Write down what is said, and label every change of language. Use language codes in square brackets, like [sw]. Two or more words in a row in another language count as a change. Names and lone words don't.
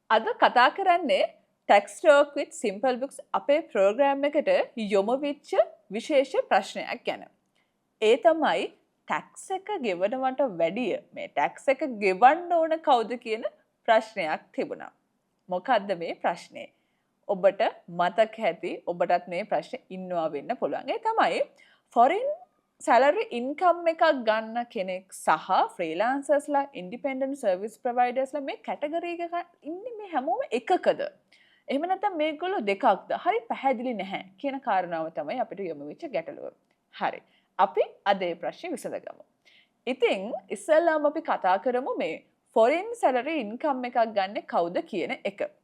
[si] අද කතා කරන්නේ [en] tax talk with simple books [si] අපේ ප්‍රෝග්‍රෑම් එකට යොමු වෙච්ච විශේෂ ප්‍රශ්නයක් ගැන. ඒ තමයි ටැක්ස් එක ගෙවනවට වැඩිය මේ ටැක්ස් එක ගෙවන්න ඕන කවුද කියන ප්‍රශ්නයක් තිබුණා. මොකද්ද මේ ප්‍රශ්නේ? ඔබට මතක ඇති ඔබටත් මේ ප්‍රශ්නේ ඉන්නවා වෙන්න පුළුවන්. ඒ තමයි [en] foreign salary income [si] එකක් ගන්න කෙනෙක් සහ freelancers ලා [en] independent service providers [si] ලා මේ කැටගරි එක ඉන්නේ මේ හැමෝම එකකද? එහෙම නැත්නම් මේගොල්ලෝ දෙකක්ද? හරි පැහැදිලි නැහැ කියන කාරණාව තමයි අපිට යොමු වෙච්ච ගැටලුව. හරි. අපි අද මේ ප්‍රශ්නේ විසඳගමු. ඉතින් ඉස්සෙල්ලාම අපි කතා කරමු මේ [en] foreign salary income [si] එකක් ගන්න කවුද කියන එක.